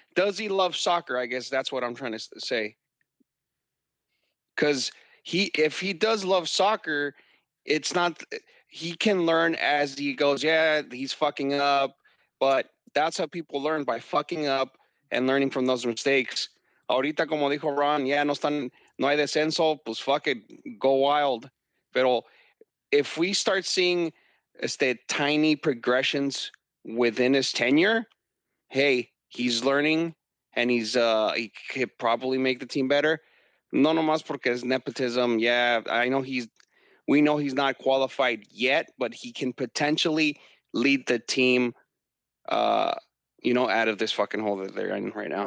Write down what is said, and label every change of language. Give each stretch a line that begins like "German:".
English: Does he love soccer? I guess that's what I'm trying to say. Because if he does love soccer, it's not. He can learn as he goes. Yeah, he's fucking up, but that's how people learn, by fucking up and learning from those mistakes.
Spanish: Ahorita, como dijo Ron, no hay descenso, pues
English: fuck it, go wild. Pero if we start seeing tiny progressions within his tenure, hey, he's learning and he could probably make the team better.
Spanish: No nomás porque es
English: nepotism. Yeah, we know he's not qualified yet, but he can potentially lead the team out of this fucking hole that they're in right now.